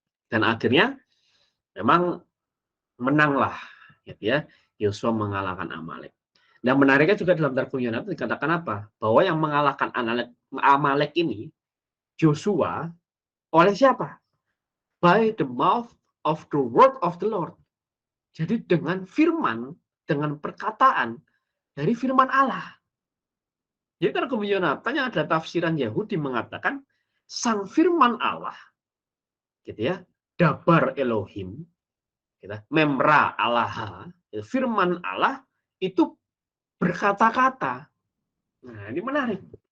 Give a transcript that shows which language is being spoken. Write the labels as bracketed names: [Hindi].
[Indonesian] Dan akhirnya memang menanglah, gitu ya. Yosua mengalahkan Amalek. Dan menariknya juga dalam Targum Yonatan dikatakan apa? Bahwa yang mengalahkan Amalek ini Joshua oleh siapa? [English] By the mouth of the word of the Lord. [Indonesian] Jadi dengan firman, dengan perkataan dari firman Allah. Jadi Targum Yonatan yang ada tafsiran Yahudi mengatakan sang firman Allah, gitu ya, Dabar Elohim, Memra Allah, firman Allah itu berkata-kata. Nah, ini menarik.